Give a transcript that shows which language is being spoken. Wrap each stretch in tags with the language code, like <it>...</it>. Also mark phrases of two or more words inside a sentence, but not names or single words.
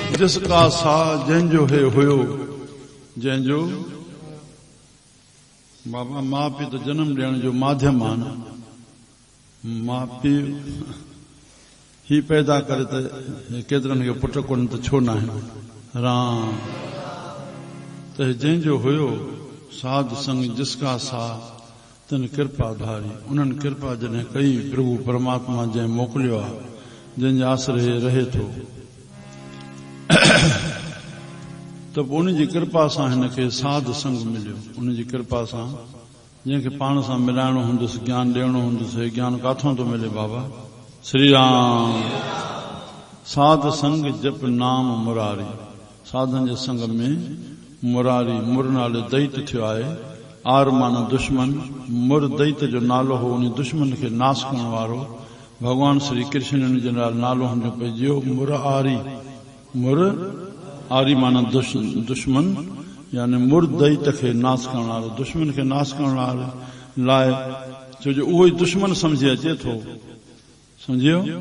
<hi>जिसका सा</hi> <sd>जंहिंजो हे हुयो, जंहिंजो बाबा माउ पीउ त जनम ॾियण जो माध्यम आहे न, माउ पीउ ही पैदा करे त केतिरनि खे पुट कोन त छो न आहिनि राम। त जंहिंजो हुयो</sd> <hi>साध संग जिसका सा तिन कृपा धारी,</hi> <sd>उन्हनि कृपा जॾहिं कई प्रभु परमात्मा जंहिं मोकिलियो आहे, जंहिंजे आसरे रहे थो, त पोइ उनजी कृपा सां हिनखे साध संग मिलियो। उनजी कृपा सां जंहिंखे पाण सां मिलाइणो हूंदुसि, ज्ञान ॾियणो हूंदुसि, हे ज्ञान काथों थो मिले बाबा? श्री राम।</sd> <hi>साध संग जप नाम मुरारी,</hi> <sd>साधन जे संग में मुरारी, मुर नाले दैत थियो आहे। आर माना दुश्मन, मुर दैत जो नालो हो, उन दुश्मन खे नाश करण वारो भगवान श्री कृष्ण जे नालो हुनजो पइजियो मुरारी। मुर आरी माना दुश्मन, यानी मुर दैत खे नाश करण वारो, दुश्मन खे नाश करण लाइ, छो जो उहो ई दुश्मन समझी अचे थो, समझियो?</sd>